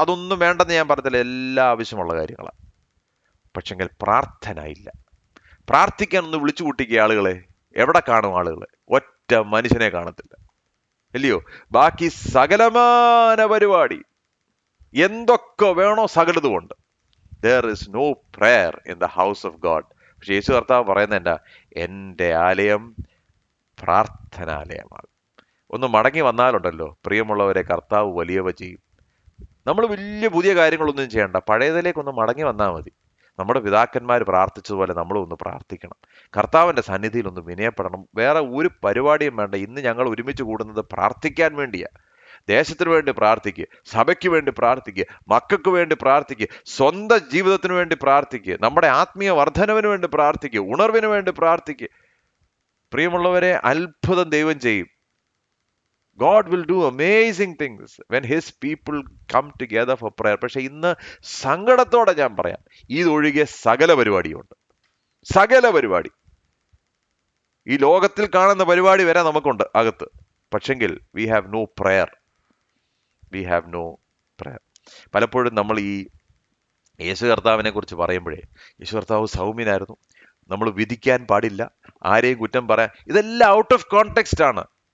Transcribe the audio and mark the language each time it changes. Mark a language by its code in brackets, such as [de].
[ml] അതൊന്നും വേണ്ടെന്ന് ഞാൻ പറഞ്ഞില്ല, എല്ലാ ആവശ്യമുള്ള കാര്യങ്ങളാണ്. പക്ഷെങ്കിൽ പ്രാർത്ഥന ഇല്ല. പ്രാർത്ഥിക്കാൻ ഒന്ന് വിളിച്ചു കൂട്ടിക്കുക ആളുകളെ. എവിടെ കാണും ആളുകളെ? ഒറ്റ മനുഷ്യനെ കാണത്തില്ല, ഇല്ലയോ? ബാക്കി സകലമാന പരിപാടി എന്തൊക്കെ വേണോ സകലതുമുണ്ട്. [en] There is no prayer in the house of God. [ml] പക്ഷെ യേശു കർത്താവ് പറയുന്നത് എന്താ? എൻ്റെ ആലയം പ്രാർത്ഥനാലയമാണ്. ഒന്ന് മടങ്ങി വന്നാലുണ്ടല്ലോ പ്രിയമുള്ളവരെ, കർത്താവ് വലിയവ ചെയ്യും. നമ്മൾ വലിയ പുതിയ കാര്യങ്ങളൊന്നും ചെയ്യണ്ട, പഴയതിലേക്കൊന്ന് മടങ്ങി വന്നാൽ മതി. നമ്മുടെ പിതാക്കന്മാർ പ്രാർത്ഥിച്ചതുപോലെ നമ്മളും ഒന്ന് പ്രാർത്ഥിക്കണം. കർത്താവിൻ്റെ സന്നിധിയിൽ ഒന്ന് വിനയപ്പെടണം. വേറെ ഒരു പരിപാടിയും വേണ്ട. ഇന്ന് ഞങ്ങൾ ഒരുമിച്ച് കൂടുന്നത് പ്രാർത്ഥിക്കാൻ വേണ്ടിയാ. ദേശത്തിന് വേണ്ടി പ്രാർത്ഥിക്കുക, സഭയ്ക്ക് വേണ്ടി പ്രാർത്ഥിക്കുക, മക്കൾക്ക് വേണ്ടി പ്രാർത്ഥിക്കുക, സ്വന്തം ജീവിതത്തിന് വേണ്ടി പ്രാർത്ഥിക്കുക, നമ്മുടെ ആത്മീയ വർധനവിന് വേണ്ടി പ്രാർത്ഥിക്കുക, ഉണർവിന് വേണ്ടി പ്രാർത്ഥിക്കുക. പ്രിയമുള്ളവരെ, അത്ഭുതം ദൈവം ചെയ്യും. [en] God will do amazing things when his people come together for prayer. [ml] പക്ഷെ ഇന്ന് സങ്കടത്തോടെ ഞാൻ പറയാം, ഇതൊഴികെ സകല പരിപാടിയുണ്ട്. സകല പരിപാടി, ഈ ലോകത്തിൽ കാണുന്ന പരിപാടി വരെ നമുക്കുണ്ട് അകത്ത്. പക്ഷെങ്കിൽ [en] We have no prayer. We have no prayer. [ml] പലപ്പോഴും നമ്മൾ ഈ യേശു കർത്താവിനെ കുറിച്ച് പറയുമ്പോഴേ, യേശു കർത്താവ് സൗമ്യനായിരുന്നു, നമ്മൾ വിധിക്കാൻ പാടില്ല, ആരെയും കുറ്റം പറയാൻ, ഇതെല്ലാം [en] out of context [ml] ആണ്.